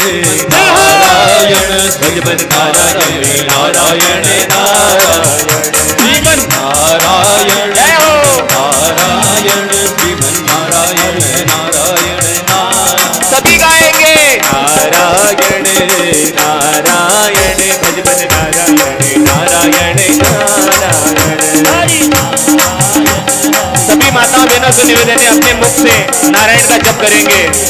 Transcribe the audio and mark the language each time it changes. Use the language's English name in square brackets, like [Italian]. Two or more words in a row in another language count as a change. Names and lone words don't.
[Hindi] भजबन नारायण नारायण नारायण श्रीमन्नारायण नारायण श्रीमन्नारायण नारायण नारायण सभी गाएंगे नारायण नारायण भजबन नारायण नारायण नारायण। सभी माताओं बहनों से निवेदन है, अपने मुख से नारायण का जप करेंगे।